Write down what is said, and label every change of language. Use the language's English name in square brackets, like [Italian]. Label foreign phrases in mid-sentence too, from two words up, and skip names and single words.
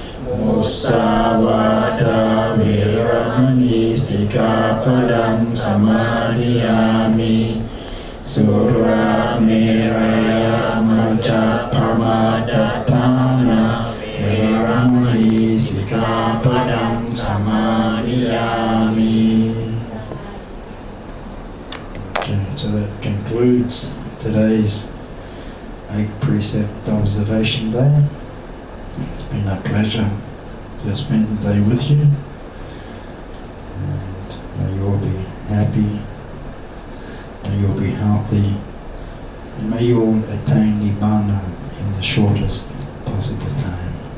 [Pali] Musawada Viramani Sikapadam Samadhiyami Sura Miraya Majapamadhatana Viramani Sikapadam Samadhiyami. [English] Okay, so that concludes today's 8 precept observation day. It's been a pleasure to spend the day with you, and may you all be happy, may you all be healthy, and may you all attain Nibbana in the shortest possible time.